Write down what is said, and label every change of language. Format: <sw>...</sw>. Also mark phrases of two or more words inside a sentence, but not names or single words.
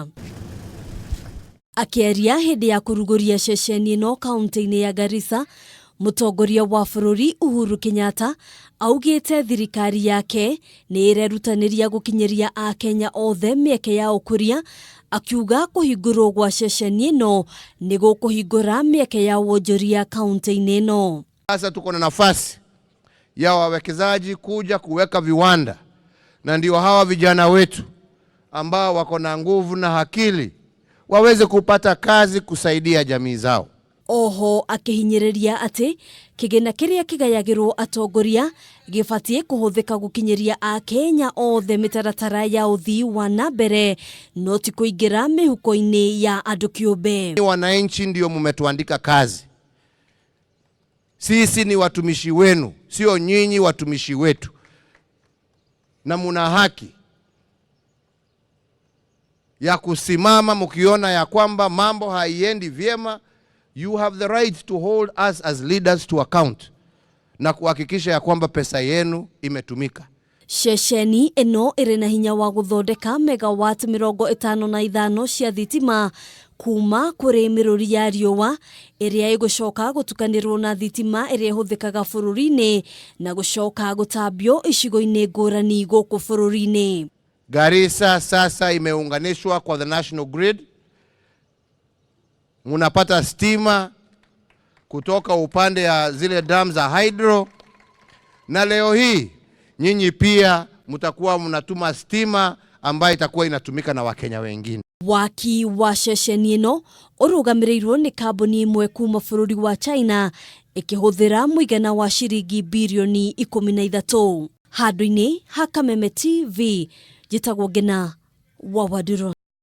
<ki>Akĩaria hĩndĩ ya kũrugũria ceceni ĩno kaunti-inĩ ya Garissa, Mũtongoria wa bũrũri Uhuru Kenyatta augĩte thirikari yake nĩ ĩrerutanĩria gũkinyeria AKENYA othe mĩeke ya ũkũria, akiuga kũhingũrwo gwa ceceni ĩno nĩ gũkũhingũra mĩeke ya wonjoria kaunti-inĩ ĩno.</ki> <sw>Sasa tuko na nafasi ya wawekezaji kuja kuweka viwanda, na ndio hawa vijana wetu ambao wako na nguvu na akili waweze kupata kazi kusaidia jamii zao.</sw> <ki>Oho akihinyĩrĩria atĩ kĩgĩna kĩrĩa kĩgayagĩrwo atongoria gĩbatiĩ kũhũthĩka gũkinyeria AKENYA othe mĩtaratara ya ũthii wa na mbere, no ti kũingĩra mĩhuko-inĩ ya andũ kĩũmbe.</ki> <sw>Wananchi ndio mumetuandika kazi. Sisi ni watumishi wenu, sio nyinyi watumishi wetu. Na muna haki ya kusimama mkiona ya kwamba mambo haiendi vyema.</sw> <en>You have the right to hold us as leaders to account</en> <sw>na kuhakikisha ya kwamba pesa yenu imetumika.</sw> <ki>Ceceni ĩno ĩrĩ na hinya wa gũthondeka megawatt 55 cia thitima kuma kũrĩ mĩrũri ya riũa ĩrĩa ĩgũcoka gũtukanĩrwo na thitima ĩrĩa ĩhũthĩkaga bũrũri-inĩ na gũcoka gũtambio icigo-inĩ ngũrani gũkũ bũrũri-inĩ.</ki> <sw>Garissa sasa imeunganishwa kwa</sw> <en>the national grid.</en> <sw>Munapata stima kutoka upande ya zile dam za hydro, na leo hii nyinyi pia mutakuwa mnatuma stima ambayo itakuwa inatumika na Wakenya wengine.</sw> <ki>Waki wa ceceni ĩno ũrũgamĩrĩirwo nĩ kambuni ĩmwe kuma bũrũri wa China ĩkĩhũthĩra mũigana wa ciringi birioni 13. Handũ-inĩ ha Kameme TV, njĩtagwo Ngina wa Waduro.</ki>